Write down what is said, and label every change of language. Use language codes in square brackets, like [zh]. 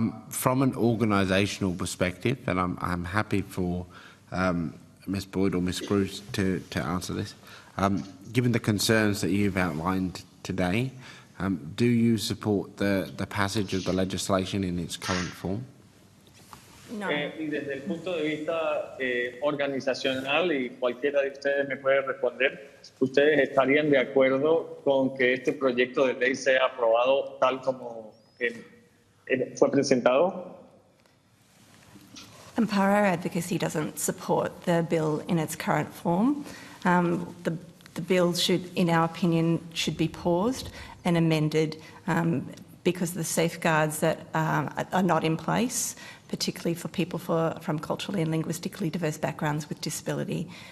[en] From an organisational perspective, and I'm happy for Ms. Boyd or Ms. Cruz to answer this. Given the concerns that you've outlined today, do you support the passage of the legislation in its current form? No. [es] Y desde el punto de vista organizacional, y cualquiera de ustedes me puede responder, ¿ustedes estarían de acuerdo con que este proyecto de ley sea aprobado tal como fue presentado? [en] AMPARO Advocacy doesn't support the bill in its current form. The bill should, in our opinion, should be paused and amended because the safeguards that are not in place, particularly for people from culturally and linguistically diverse backgrounds with disability.